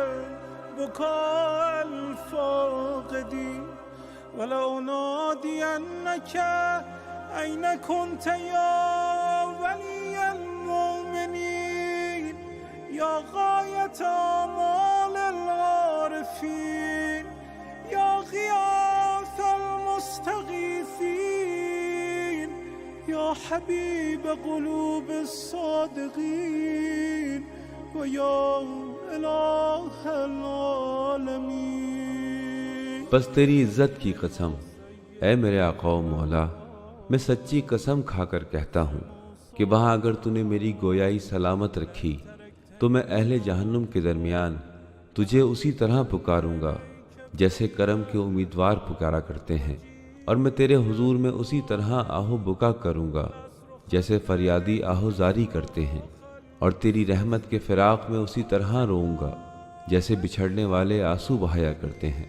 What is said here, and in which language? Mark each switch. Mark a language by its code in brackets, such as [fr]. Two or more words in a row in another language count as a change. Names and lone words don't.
[ar] بكاء الفاقدين ولأنادينك أين كنت يا ولي المؤمنين يا غاية آمال العارفين يا غياث المستغيثين يا حبيب قلوب الصادقين ويا إله العالمين। [ur] بس تیری عزت کی قسم، اے میرے آقا و مولا، میں سچی قسم کھا کر کہتا ہوں کہ وہاں اگر تو نے میری گویائی سلامت رکھی تو میں اہل جہنم کے درمیان تجھے اسی طرح پکاروں گا جیسے کرم کے امیدوار پکارا کرتے ہیں، اور میں تیرے حضور میں اسی طرح آہ و بکا کروں گا جیسے فریادی آہ و زاری کرتے ہیں، اور تیری رحمت کے فراق میں اسی طرح روؤں گا جیسے بچھڑنے والے آنسو بہایا کرتے ہیں.